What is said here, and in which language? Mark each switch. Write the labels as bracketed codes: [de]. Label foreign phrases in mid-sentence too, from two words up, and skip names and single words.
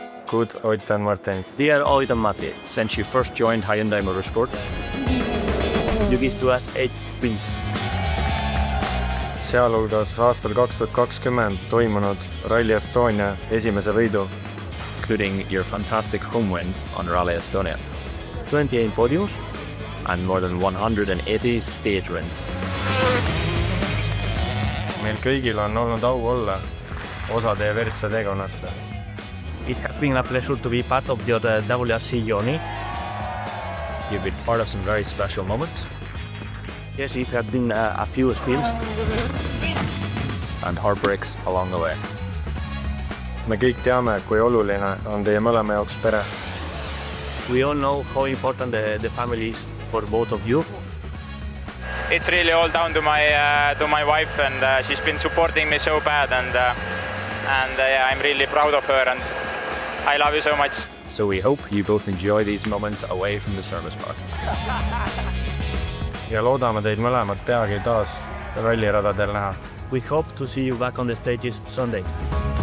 [et] õnnelikud Ott and Martin. [en] Dear Ott and Matti, since you first joined Hyundai Motorsport, you give to us 8 wins. [et] Sealhulgas aastal 2020 toimunud Rally Estonia esimese võidu, [en] including your fantastic home win on Rally Estonia, 28 podiums, and more than 180 stage wins. [et] meil kõigil on olnud au olla osa teie WRC teekonnast. [en] It has been a pleasure to be part of your WRC journey. You've been part of some very special moments Yes, it has been a few spins. and heartbreaks along the way. [et] Me kõik teame, kui oluline on teie mõlema jaoks pere. [en] We all know how important the family is for both of you. It's really all down to my wife, and she's been supporting me so bad, and yeah, I'm really proud of her, and I love you so much. So we hope you both enjoy these moments away from the service park. [et] Ja loodame teid mõlemad peagi taas ralliradadel näha. [en] We hope to see you back on the stages Sunday.